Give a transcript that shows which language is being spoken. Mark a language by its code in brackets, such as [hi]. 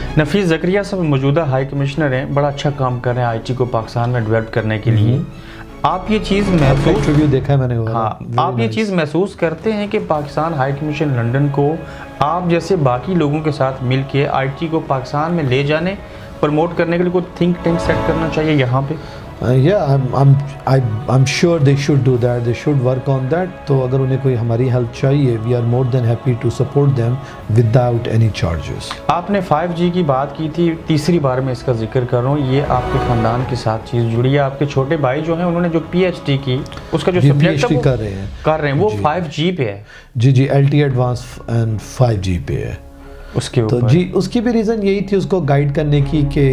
[ur] نفیس زکریا صاحب موجودہ high commissioner ہیں, بڑا اچھا کام کر رہے ہیں IT کو پاکستان میں ڈیولپ کرنے کے لیے. آپ یہ چیز انٹرویو دیکھا ہے میں نے, آپ یہ چیز محسوس کرتے ہیں کہ پاکستان ہائی کمیشن لنڈن کو آپ جیسے باقی لوگوں کے ساتھ مل کے IT کو پاکستان میں لے جانے پروموٹ کرنے کے لیے کوئی تھنک ٹینک سیٹ کرنا چاہیے یہاں پہ؟ [en] I'm sure they should do that, they should work on that. [ur] تو اگر انہیں کوئی ہماری ہیلپ چاہیے, [en] we are more than happy to support them without any charges. [ur] آپ نے 5G کی بات کی تھی, تیسری بار میں اس کا ذکر کر رہا ہوں. یہ آپ کے خاندان کے ساتھ چیز جڑی ہے. آپ کے چھوٹے بھائی جو ہیں انہوں نے جو PhD کی, اس کا جو سبجیکٹ ہے کر رہے ہیں وہ 5G پہ ہے. جی LTE ایڈوانس اینڈ 5G پہ ہے. اس کے تو اوپر جی اس کی بھی ریزن یہی تھی اس کو گائیڈ کرنے کی کہ